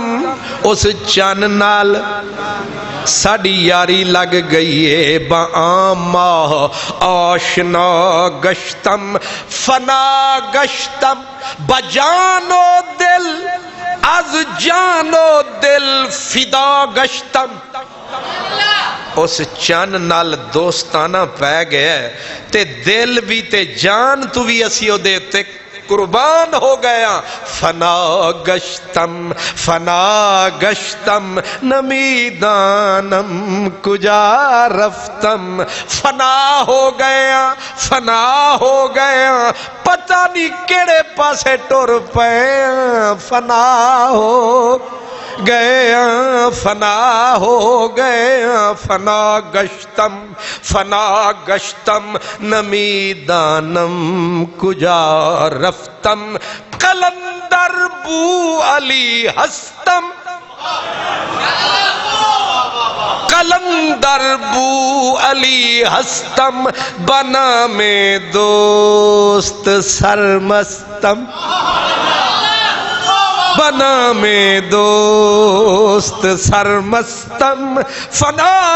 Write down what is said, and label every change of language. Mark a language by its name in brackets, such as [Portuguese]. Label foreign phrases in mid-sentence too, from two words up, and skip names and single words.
[Punjabi] اس چند نال ساڑی یاری لگ گئی ہے. [Persian] بعام ماہ آشنا گشتم. فنا گشتم بجانو دل از جانو دل فدا گشتم. [Punjabi] اس چند نال دوستانہ پہ گئے تے دل بھی تے جان تو بھی اسی او دے تے قربان ہو گیا [Persian] فنا گشتم نمیدانم کجا رفتم [Punjabi] فنا ہو گیا پتہ نہیں کیڑے پاسے ٹر پے فنا ہو گیا [Persian] فنا گشتم نمیدانم کجا رفتم قلندر بو علی ہستم قلندر بو علی ہستم بنا میں دوست سرمستم بنا میں دوست سرمستم فنا